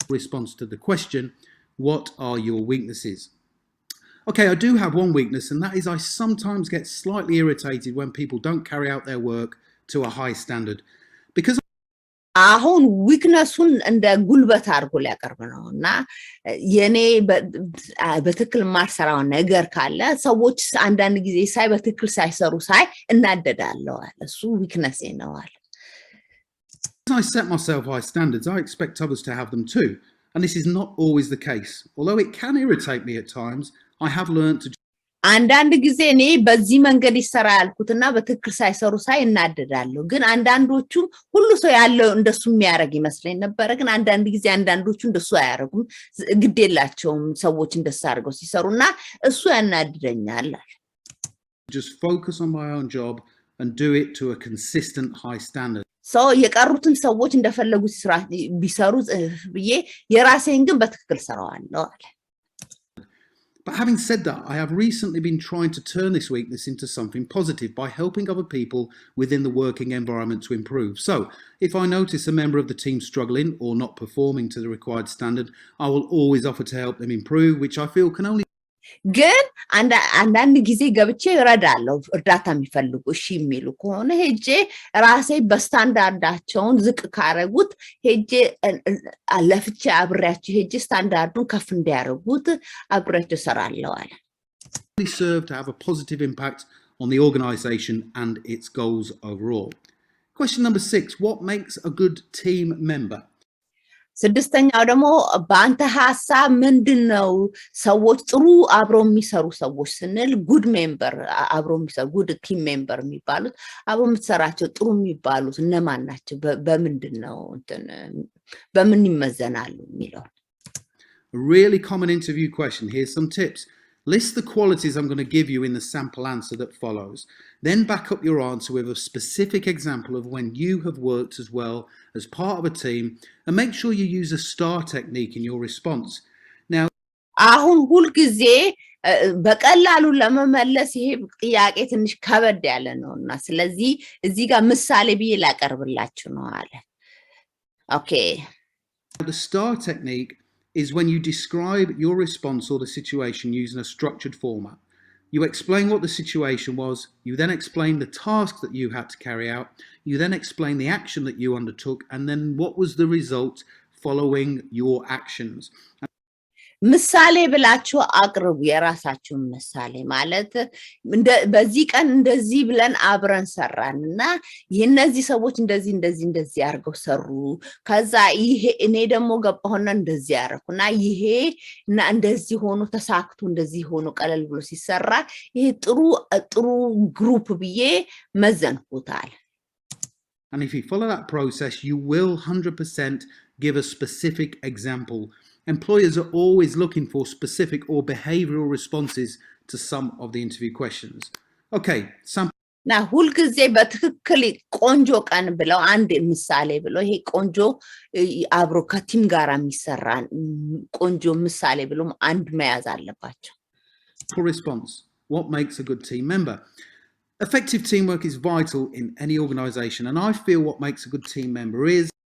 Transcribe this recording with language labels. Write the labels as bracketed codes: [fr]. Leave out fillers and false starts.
[en] Response to the question, what are your weaknesses? Okay, I do have one weakness, and that is I sometimes get slightly irritated when people don't carry out their work to a high standard. Because [am] አሁን ዊክነሱን እንደ ጉልበት አድርጎ ሊያቀርብ ነውና የኔ በትክክል ማርሰራው ነገር ካለ ሰዎች አንዳንድ ጊዜ ሳይ በትክክል ሳይሰሩ ሳይ እናደዳለሁ አለ እሱ ዊክነስ ነው አለ። [en] I set myself high standards, I expect others to have them too, and this is not always the case. Although it can irritate me at times, I have learned to [am] አንዳንድ ጊዜ እኔ በዚህ መንገድ ይሰራ ያልኩትና በትክክል ሳይሰሩ ሳይ እናደዳለሁ ግን አንዳንዶቹ ሁሉ ሰው ያለው እንደሱ የሚያረግ ይመስለኝ ነበር ግን አንዳንድ ጊዜ አንዳንዶቹ እንደሱ አያረጉም ግዴላቸውም ሰዎች እንደሱ አድርገው ሲሰሩና እሱ ያናደደኛል። [en] just focus on my own job and do it to a consistent high standard. [am] so የቀሩትን ሰዎች እንደፈለጉ ቢሰሩ ብዬ የራሴን ግን በትክክል ሰራዋለሁ አለ። [en] But having said that, I have recently been trying to turn this weakness into something positive by helping other people within the working environment to improve. So, if I notice a member of the team struggling or not performing to the required standard, I will always offer to help them improve, which I feel can only [am] ግን አንዳንድ ጊዜ ገብቼ እረዳለሁ እርዳታ የሚፈልጉ እሺ የሚሉ ከሆነ ሄጄ ራሴ በስታንዳርዳቸውን ዝቅ ካረጉት ሄጄ ለፍቼ አብሬያቸው ሄጄ ስታንዳርዱን ከፍ እንዲያረጉት አብሬያቸው ሰራለሁ አለ። [en] serve to have a positive impact on the organization and its goals overall. Question number 6, what makes a good team member? [am] ስድስተኛው ደግሞ በአንተ ሐሳብ ምንድነው ሰዎች ጥሩ አብሮ የሚሰሩ ሰዎች ስንል ጉድ ሜምበር አብሮ የሚሰሩ ጉድ ቲም ሜምበር የሚባሉት አብሮ የምትሰራቸው ጥሩ የሚባሉት እነማን ናቸው በምንድነው በምን ይመዘናሉ የሚለው [en] A really common interview question. Here's some tips. List the qualities I'm going to give you in the sample answer that follows. Then back up your answer with a specific example of when you have worked as well as part of a team, and make sure you use a STAR technique in your response. Now, [am] አሁን ሁሉ ጊዜ በቀላሉ ለመመለስ ይሄ ጥያቄ ትንሽ ከበድ ያለ ነውና ስለዚህ እዚህ ጋር ምሳሌ ብዬ ላቀርብላችሁ ነው አለ። Okay. [en] The STAR technique is when you describe your response or the situation using a structured format. You explain what the situation was, you then explain the task that you had to carry out, you then explain the action that you undertook, and then what was the result following your actions. [am] ምሳሌ ብላችሁ አቅርቡ የራሳችሁን ምሳሌ ማለት በዚህ ቀን እንደዚህ ብለን አብረን ሰራንና የነዚህ ሰዎች እንደዚህ አርገው ሰሩ ከዛ ይሄ እኔ ደግሞ ገባሁና እንደዚህ አረኩና ይሄ እና እንደዚህ ሆኖ ተሳክቶ እንደዚህ ሆኖ ቀለል ብሎ ሲሰራ ይሄ ጥሩ ግሩፕ ብዬ መዘንኩታል። [en] And if you follow that process, you will 100% give a specific example Employers are always looking for specific or behavioral responses to some of the interview questions. Okay, [am] ና ሁልጊዜ በትክክል ቆንጆ ቀን ብለው አንድ ምሳሌ ብለው ይሄ ቆንጆ አብሮ ከቲም ጋር የሚሰራ ቆንጆ ምሳሌ ብለው አንድ መያዝ አለባቸው። [en] Response. What makes a good team member? Effective teamwork is vital in any organization, and I feel what makes a good team member is